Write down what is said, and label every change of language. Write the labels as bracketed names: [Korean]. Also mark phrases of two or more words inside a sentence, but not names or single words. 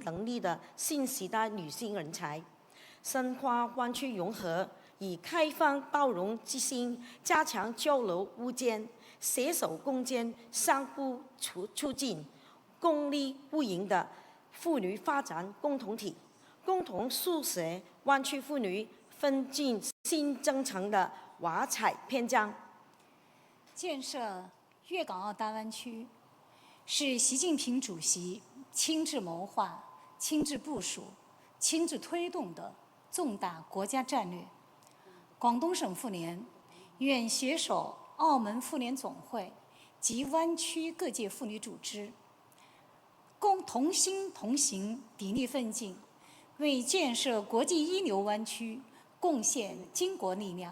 [Chinese] 能力的新時代女性人才，深化灣區融合，以開放包容之心加強交流互鑑，攜手共建相互促進、共利互贏的婦女發展共同體，共同書寫灣區婦女奮進新征程的華彩篇章。建設粵港澳大灣區是习近平主席亲自谋划、亲自部署、亲自推动的重大国家战略。广东省妇联愿携手澳门妇联总会及湾区各界妇女组织，共同心同行，砥砺奋进，为建设国际一流湾区贡献巾帼力量。